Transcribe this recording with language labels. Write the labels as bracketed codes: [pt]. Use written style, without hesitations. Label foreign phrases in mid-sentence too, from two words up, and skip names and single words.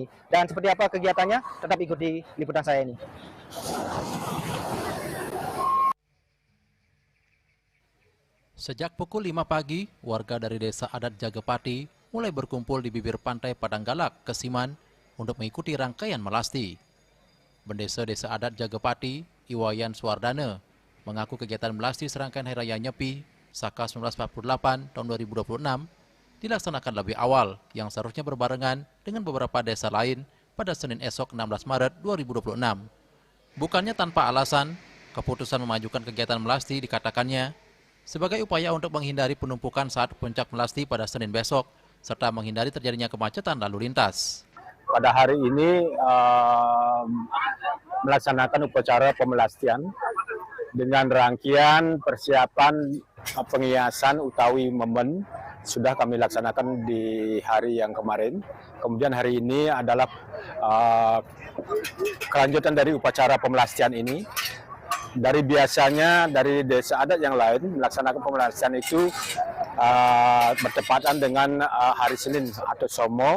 [id] Dan seperti apa kegiatannya? Tetap ikuti liputan saya ini. Sejak pukul 5 pagi, warga dari Desa Adat Jagapati mulai berkumpul di bibir pantai Padang Galak, Kesiman untuk mengikuti rangkaian melasti. Bendesa Desa Adat Jagapati, Iwayan Suwardana, mengaku kegiatan melasti serangkaian Hari Raya Nyepi Saka 1948 tahun 2026 dilaksanakan lebih awal yang seharusnya berbarengan dengan beberapa desa lain pada Senin esok 16 Maret 2026. Bukannya tanpa alasan, keputusan memajukan kegiatan melasti dikatakannya sebagai upaya untuk menghindari penumpukan saat puncak melasti pada Senin besok, serta menghindari terjadinya kemacetan lalu lintas. Pada hari ini melaksanakan upacara pemelastian dengan rangkaian persiapan penghiasan utawi memen sudah kami laksanakan di hari yang kemarin. Kemudian hari ini adalah kelanjutan dari upacara pemelastian ini. Dari biasanya dari desa adat yang lain melaksanakan pemelastian itu bertepatan dengan hari Senin atau Somo.